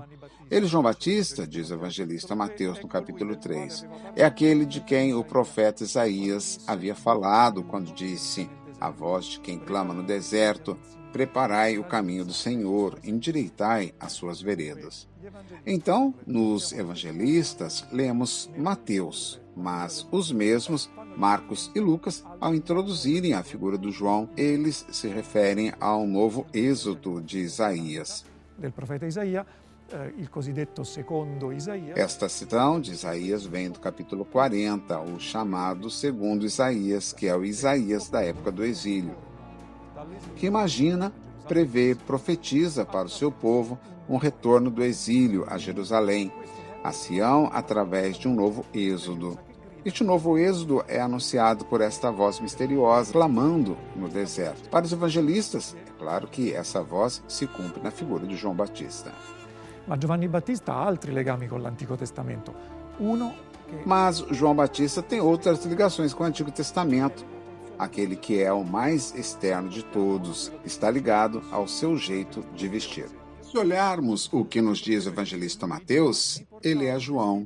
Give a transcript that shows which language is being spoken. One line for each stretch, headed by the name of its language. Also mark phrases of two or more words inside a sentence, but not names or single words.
Portuguese: Ele, João Batista, diz o evangelista Mateus no capítulo 3, é aquele de quem o profeta Isaías havia falado quando disse: a voz de quem clama no deserto, preparai o caminho do Senhor, endireitai as suas veredas. Então, nos evangelistas, lemos Mateus, mas os mesmos, Marcos e Lucas, ao introduzirem a figura do João, eles se referem ao novo êxodo de Isaías.
Italian: Del profeta Isaías, il cosiddetto secondo Isaías.
Portuguese: Esta citação de Isaías vem do capítulo 40, o chamado segundo Isaías, que é o Isaías da época do exílio, que imagina, prevê, profetiza para o seu povo um retorno do exílio a Jerusalém, a Sião, através de um novo êxodo. Este novo êxodo é anunciado por esta voz misteriosa, clamando no deserto. Para os evangelistas, é claro que essa voz se cumpre na figura de João Batista.
Italian: Mas Giovanni Battista ha altri legami con l'Antico Testamento.
Portuguese: Mas João Batista tem outras ligações com o Antigo Testamento. Aquele que é o mais externo de todos está ligado ao seu jeito de vestir. Se olharmos o que nos diz o evangelista Mateus, ele é João.